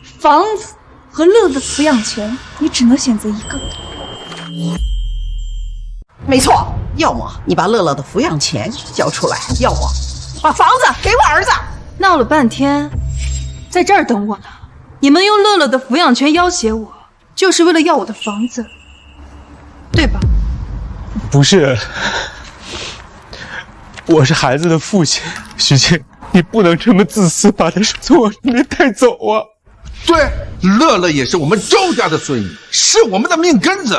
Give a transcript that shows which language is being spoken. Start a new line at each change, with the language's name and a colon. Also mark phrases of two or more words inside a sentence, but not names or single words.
Chinese: 房子和樂樂的撫養權，你只能選擇一個。沒錯，要麼你把樂樂的撫養權交出來，要麼把房子給我兒子。鬧了半天，在這兒等我呢。你們用樂樂的撫養權要挾我，就是為了要我的房子，對不是，我是孩子的父亲，徐静，你不能这么自私，把他从我身边带走啊！对，乐乐也是我们周家的孙女，是我们的命根子。